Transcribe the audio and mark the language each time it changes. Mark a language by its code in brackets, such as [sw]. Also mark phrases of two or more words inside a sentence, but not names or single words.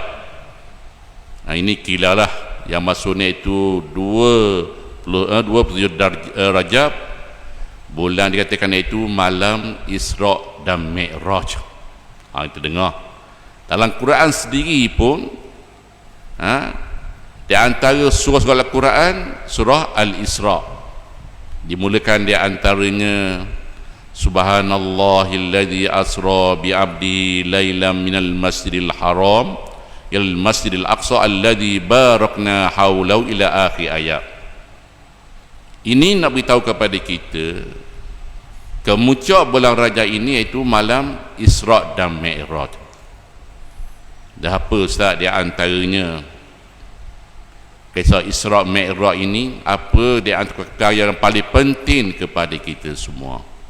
[ms] Ini kila lah yang maksudnya itu 27 Rajab, bulan dikatakan itu malam Isra' dan Mi'raj. Kita dengar dalam Quran sendiri pun, di antara surah-surah Al-Quran, surah Al-Isra' dimulakan di antaranya [ar] سبحان الله الذي أسرى بعبده ليلا من المسجد الحرام إلى المسجد الأقصى الذي باركنا حوله إلى آخر الآية. [ms] Ini nak beritahu kepada kita kemuncak bulan Rajab ini iaitu malam Isra' dan Mi'raj. Dah apa Ustaz di antaranya? kisah Isra' Mi'raj ini apa di antara perkara yang paling penting kepada kita semua.